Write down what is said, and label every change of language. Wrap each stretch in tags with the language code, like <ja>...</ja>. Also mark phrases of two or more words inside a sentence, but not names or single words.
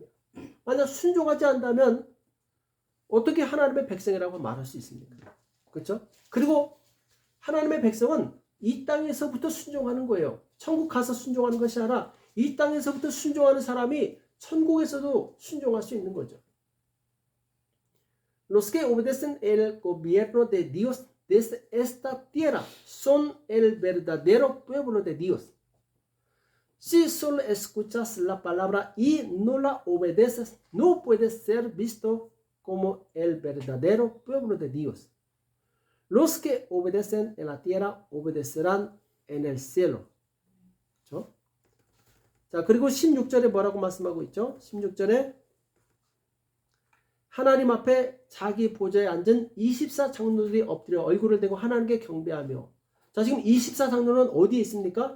<ko>만약 순종하지 않다면 어떻게 하나님의 백성이라고 말할 수 있습니까? 그렇죠? 그리고 하나님의 백성은 이 땅에서부터 순종하는 거예요. 천국 가서 순종하는 것이 아니라 이 땅에서부터 순종하는 사람이 천국에서도 순종할 수 있는 거죠.</ko> <es>Los que obedecen el gobierno de Dios desde esta tierra son el verdadero pueblo de Dios. Si solo escuchas la palabra y no la obedeces, no puedes ser visto como el verdadero pueblo de Dios. Los que obedecen en la tierra obedecerán en el cielo.</es> <ko>그렇죠? 자, 그리고 16절에 뭐라고 말씀하고 있죠? 16절에 하나님 앞에 자기 보좌에 앉은 24 장로들이 엎드려 얼굴을 대고 하나님께 경배하며. 자, 자, 지금 24장로는 어디에 있습니까?</ko>